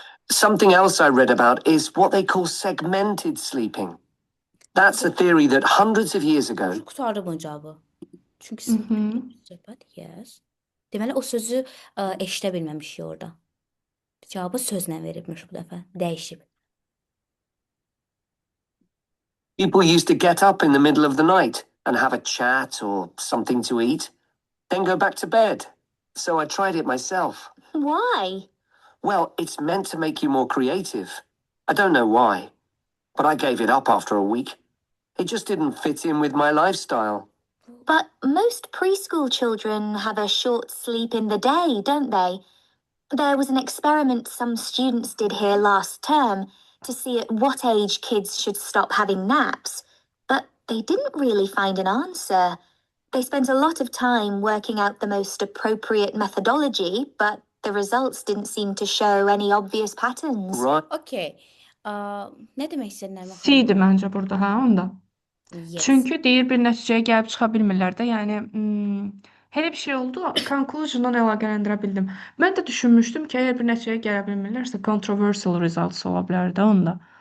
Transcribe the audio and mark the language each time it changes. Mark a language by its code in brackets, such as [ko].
[en] Something else I read about is what they call segmented sleeping. That's a theory that hundreds of years ago, [az] Qurtardı bunun cavabı. Çünki Mhm. söhbət, yes. Deməli o sözü eşidə bilməmişik orada. Cavabı sözlə verilmiş bu dəfə. Dəyişib. [en] people used to get up in the middle of the night and have a chat or something to eat, then go back to bed. So I tried it myself. Why? Well, it's meant to make you more creative. I don't know why, but I gave it up after a week. It just didn't fit in with my lifestyle. But most preschool children have a short sleep in the day, don't they? There was an experiment some students did here last term to see at what age kids should stop having naps, but they didn't really find an answer. They spent a lot of time working out the most appropriate methodology, but the results didn't seem to show any obvious patterns. Right? Okay. [az] Nə demək istədin Nərmin xanım? C-dir məncə burada, hə, onda. Yes. Çünki deyir bir nəticəyə gəlib çıxa bilmirlər də. Yəni elə bir şey oldu, conclusionla əlaqələndirə bildim. Mən də düşünmüşdüm ki, əgər bir nəticəyə gələ bilmirlərsə [en] controversial results [az] ola bilər də onda.